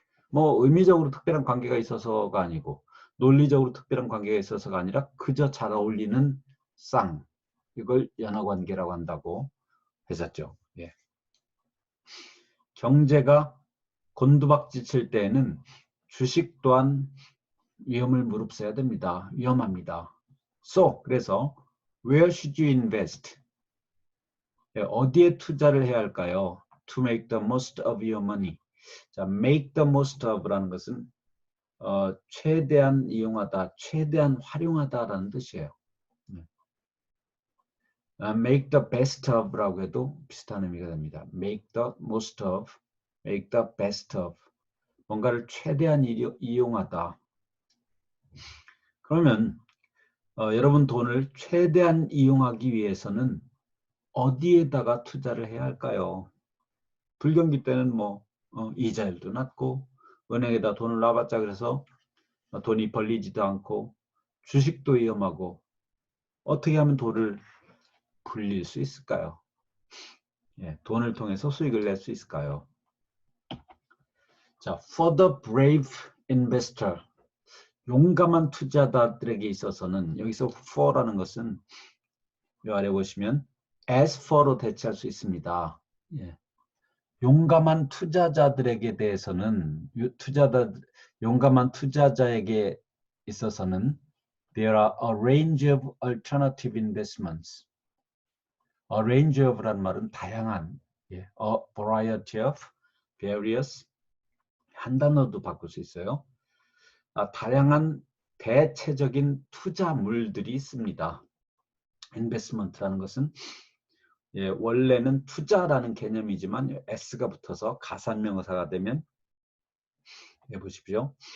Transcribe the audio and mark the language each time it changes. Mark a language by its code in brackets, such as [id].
[ko] 뭐 의미적으로 특별한 관계가 있어서가 아니고 논리적으로 특별한 관계가 있어서가 아니라 그저 잘 어울리는 쌍, 이걸 연어 관계라고 한다고 했었죠. 예. 경제가 곤두박질 칠 때에는 주식 또한 위험을 무릅써야 됩니다. 위험합니다. [en] 그래서 where should you invest? [ko] 어디에 투자를 해야 할까요? [en] To make the most of your money. [ko] 자, [en] make the most of [ko] 라는 것은 최대한 이용하다, 최대한 활용하다라는 뜻이에요. [en] make the best of [ko] 라고 해도 비슷한 의미가 됩니다. [en] make the most of, make the best of. [ko] 뭔가를 최대한 이용하다. 그러면 여러분 돈을 최대한 이용하기 위해서는 어디에다가 투자를 해야 할까요? 불경기 때는 뭐 이자율도 낮고 은행에다 돈을 놔봤자 그래서 돈이 벌리지도 않고 주식도 위험하고 어떻게 하면 돈을 불릴 수 있을까요? 예, 돈을 통해서 수익을 낼 수 있을까요? 자, [en] for the brave investor, [ko] 용감한 투자자들에게 있어서는 여기서 for라는 것은 이 아래 보시면 as for로 대체할 수 있습니다. 예. 용감한 투자자들에게 대해서는 용감한 투자자에게 있어서는 [en] there are a range of alternative investments. A range of [ko] 란 말은 다양한, 예, [en] a variety of, various, [ko] 한 단어도 바꿀 수 있어요. 다양한 대체적인 투자물들이 있습니다. investment라는 것은 원래는 투자라는 개념이지만 s가 붙어서 가산명사가 되면 보십시오.